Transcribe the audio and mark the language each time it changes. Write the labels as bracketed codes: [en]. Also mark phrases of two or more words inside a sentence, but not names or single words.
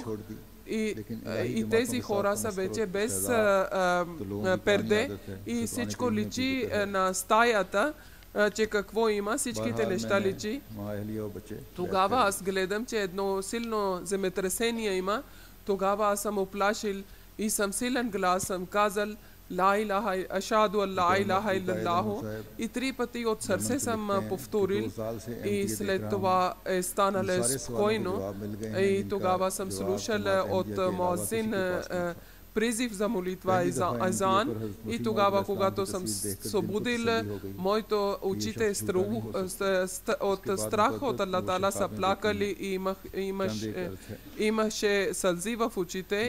[bg] И тези хора са вече без перде и всичко личи на стаята, че какво има, всичките неща личи. Тогава аз гледам, че едно силно земетресение има. Тогава аз съм оплашил и съм силен глас, съм казал [ar] أشهد لا إله إلا الله [bg] и 3 пъти от сърце съм повторил и след това е станало спокойно и тогава съм слушал от муазин призив за молитва и за азан. И тогава, когато съм събудил, моите очите от страх от [ar] الله تعالى [bg] са плакали и имаше сълзи в очите.